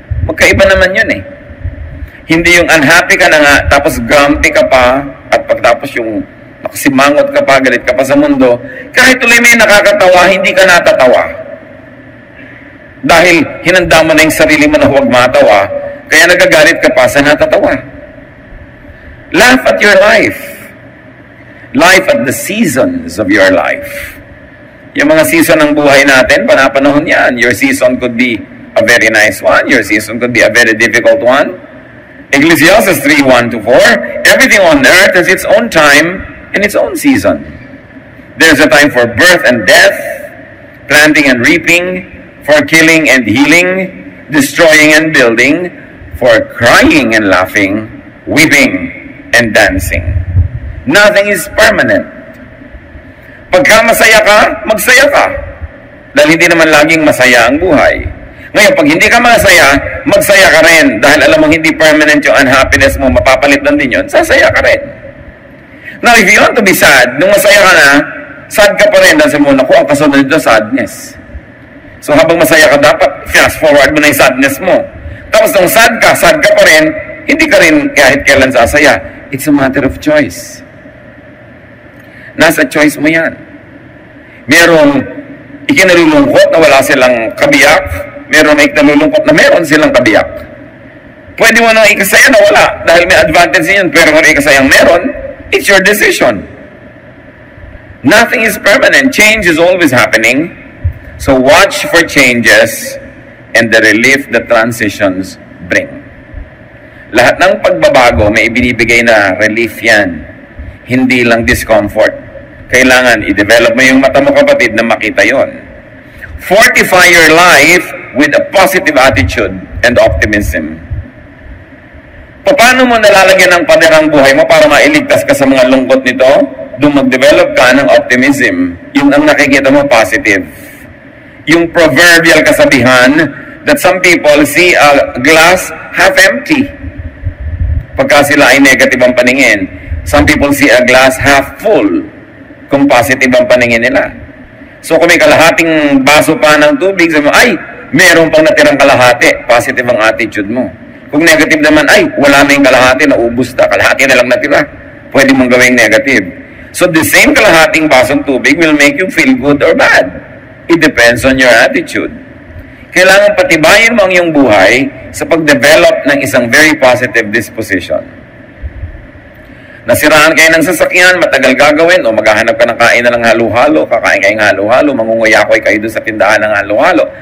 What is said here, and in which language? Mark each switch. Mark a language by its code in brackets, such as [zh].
[tl] Magkaiba naman yun eh. Hindi yung unhappy ka na nga, tapos grumpy ka pa, at pagtapos yung nakasimangot ka pa, galit ka pa sa mundo, kahit tuloy may nakakatawa, hindi ka natatawa. Dahil hinanda mo na yung sarili mo na huwag matawa, kaya nagagalit ka pa sa natatawa. [en] Laugh at your life. Life at the seasons of your life. [tl] Yung mga season ng buhay natin, panapanahon yan. [en] Your season could be a very nice one. Your season could be a very difficult one. Ecclesiastes 3:1-4, everything on earth has its own time and its own season. There's a time for birth and death, planting and reaping, for killing and healing, destroying and building, for crying and laughing, weeping and dancing. Nothing is permanent. [tl] Pagka masaya ka, magsaya ka. Dahil hindi naman laging masaya ang buhay. Ngayon, pag hindi ka masaya, magsaya ka rin. Dahil alam mo hindi permanent yung unhappiness mo, mapapalit lang din yun, sasaya ka rin. [en] Now, if you want to be sad, [tl] nung masaya ka na, sad ka pa rin. Dahil sa muna ko, ang kasunod dito, sadness. So, habang masaya ka, dapat fast forward mo na yung sadness mo. Tapos, nung sad ka pa rin, hindi ka rin kahit kailan sasaya. [en] It's a matter of choice. [tl] Nasa choice mo yan. Merong ikinalulungkot na wala silang kabiyak, merong ikinalulungkot na meron silang kabiyak. Pwede mo nang ikasaya na wala dahil may advantage yun, pero kung ikasayang meron, [en] it's your decision. Nothing is permanent. Change is always happening. So watch for changes and the relief that transitions bring. [tl] Lahat ng pagbabago may ibinibigay na relief yan. Hindi lang discomfort. Kailangan i-develop mo yung mata mo, kapatid, na makita yon. [en] Fortify your life with a positive attitude and optimism. [tl] Paano mo nalalagyan ng pader ang buhay mo para mailigtas ka sa mga lungkot nito? Doon mag-develop ka ng optimism. Yung ang nakikita mo, positive. Yung proverbial kasabihan [en] that some people see a glass half empty. [tl] Pagka sila ay negative ang paningin. [en] Some people see a glass half full [tl] kung positive ang paningin nila. So kung may kalahating baso pa ng tubig, sabi mo, ay, meron pang natirang kalahati. Positive ang attitude mo. Kung negative naman, ay, wala na yung kalahati, naubos na. Kalahati na lang natira. Pwede mong gawing negative. [en] So the same [tl] kalahating basong tubig [en] will make you feel good or bad. It depends on your attitude. [tl] Kailangan patibayin mo ang iyong buhay sa pag-develop ng isang very positive disposition. Nasiraan kayo ng sasakyan, matagal gagawin, o maghahanap ka ng kain na ng halo-halo, kakain kayo ng halo-halo, mangunguyakoy kayo doon sa tindahan ng halo-halo.